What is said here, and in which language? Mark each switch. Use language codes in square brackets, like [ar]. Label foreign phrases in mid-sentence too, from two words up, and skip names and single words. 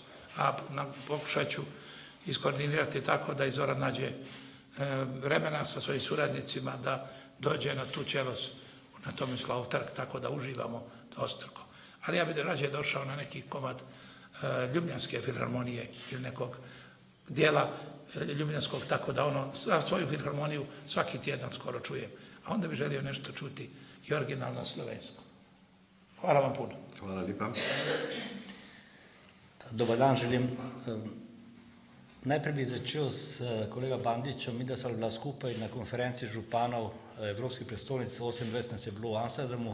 [hr] A pokušat ću iskoordinirati tako da i Zoran nađe vremena sa svojim suradnicima da dođe na Tučelos na Tomislav trg, tako da uživamo dvostruko. Ali ja bih rađe došao na neki komad Ljubljanske filharmonije ili nekog dijela Ljubljanskog, tako da svoju filharmoniju svaki tjedan skoro čujem. A onda bih želio nešto čuti i originalno slovensko. Hvala vam puno. [sl] Hvala lepa. [hr] Dobar dan želim. [sl] Najprej bi začel s kolega Bandićem. Mi da smo bila skupaj na konferenci županov Evropske prestolnice, 28 nas je bilo v Amsterdamu.